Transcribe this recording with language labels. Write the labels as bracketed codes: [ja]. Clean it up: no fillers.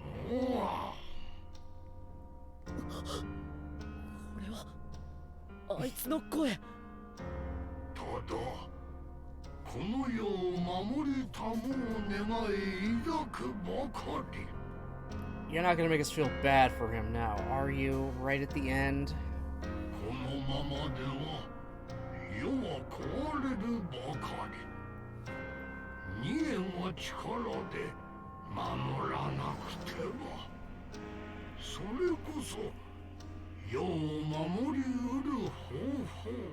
[ja] うわ。これはあいつの声。ただこの世を守りたもう願い抱くばかり。 [en] You're not gonna make us feel bad for him now, are you? Right at the end? [ja] このままでは世は壊れるばかり。二円は力で守らなくては。それこそ世を守りうる方法。